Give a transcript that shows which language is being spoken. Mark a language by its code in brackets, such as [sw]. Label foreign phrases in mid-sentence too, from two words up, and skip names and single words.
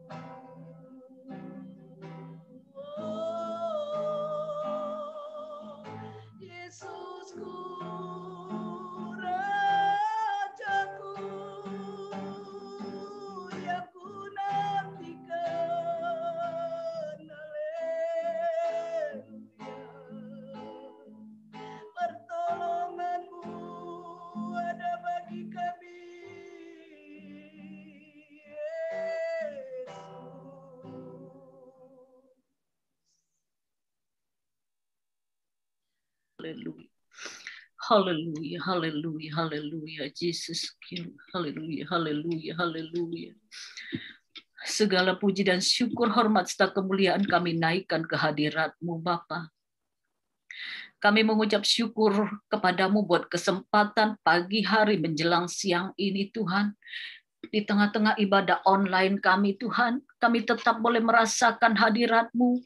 [id] Oh, Yesusku, Rajaku, yang ku nantikan. Haleluya. Pertolongan-Mu ada bagi kami, Yesus. Haleluya. Haleluya, haleluya, haleluya. Jesus, haleluya, haleluya, haleluya. Segala puji dan syukur, hormat serta kemuliaan kami naikkan ke hadirat-Mu Bapa. Kami mengucap syukur kepadamu buat kesempatan pagi hari menjelang siang ini Tuhan. Di tengah-tengah ibadah online kami Tuhan, kami tetap boleh merasakan hadirat-Mu.